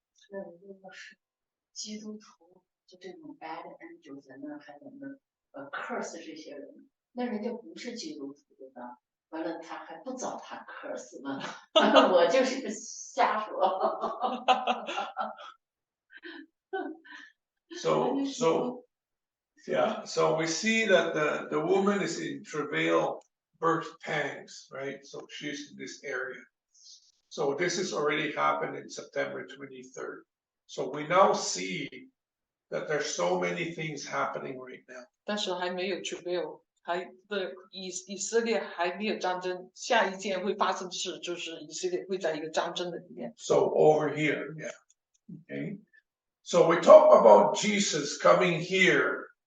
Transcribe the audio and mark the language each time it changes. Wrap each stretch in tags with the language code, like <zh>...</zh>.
<zh>那如果是基督徒，就这种</zh> <en>bad angels</en> <zh>在那还在那curse 这些人，那人家不是基督徒的，完了他还不找他 curse 呢，我就是个瞎说。</zh> <en>So we see that the woman is in travail, birth pangs, right? So she's in this area. So this has already happened in September 23rd. So we now see that there's so many things happening right now.</en> <zh>但是还没有 travail， 以色列还没有战争，下一件会发生的事就是以色列会在一个战争的里面。</zh> <en>So over here, yeah. Okay. So we talk about Jesus coming here.</en>